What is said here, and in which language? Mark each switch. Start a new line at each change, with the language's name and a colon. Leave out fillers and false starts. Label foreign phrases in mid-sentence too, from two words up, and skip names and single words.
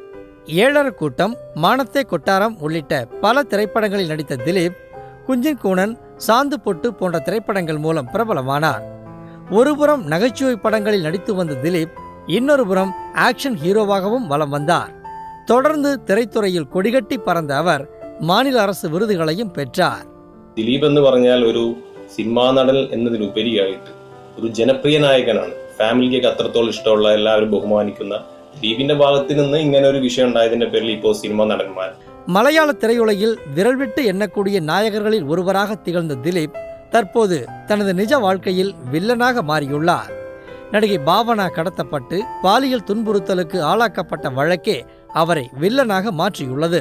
Tamil: ஏழரை கூட்டம், மானத்தே கொட்டாரம் உள்ளிட்ட பல திரைப்படங்களில் நடித்த திலீப் குஞ்சின் கூனன், சாந்து பொட்டு போன்ற திரைப்படங்கள் மூலம் பிரபலமானார். ஒருபுறம் நகைச்சுவை படங்களில் நடித்து வந்த திலீப் இன்னொரு புறம் ஆக்ஷன் ஹீரோவாகவும் வலம் வந்தார். தொடர்ந்து திரைத்துறையில் கொடிகட்டி பறந்த அவர் மாநில அரசு விருதுகளையும் பெற்றார்.
Malayalam: ദിലീപ് എന്ന് പറഞ്ഞാൽ ഒരു സിനിമാ നടൻ എന്നതിലുപരിയായിട്ട് ഒരു ജനപ്രിയ നായകനാണ്. ഫാമിലിക്ക് അത്രത്തോളം ഇഷ്ടമുള്ള എല്ലാവരും ബഹുമാനിക്കുന്ന ദിലീപിന്റെ ഭാഗത്ത് നിന്ന് ഇങ്ങനെ ഒരു വിഷയം ഉണ്ടായതിന്റെ പേരിൽ ഇപ്പോൾ സിനിമാ നടന്മാർ
Tamil: மலையாள திரையுலகில் விரல் விட்டு எண்ணக்கூடிய நாயகர்களில் ஒருவராக திகழ்ந்த திலீப் தற்போது தனது நிஜ வாழ்க்கையில் வில்லனாக மாறியுள்ளார். நடிகை பாவனா கடத்தப்பட்டு பாலியல் துன்புறுத்தலுக்கு ஆளாக்கப்பட்ட வழக்கே அவரை வில்லனாக மாற்றியுள்ளது.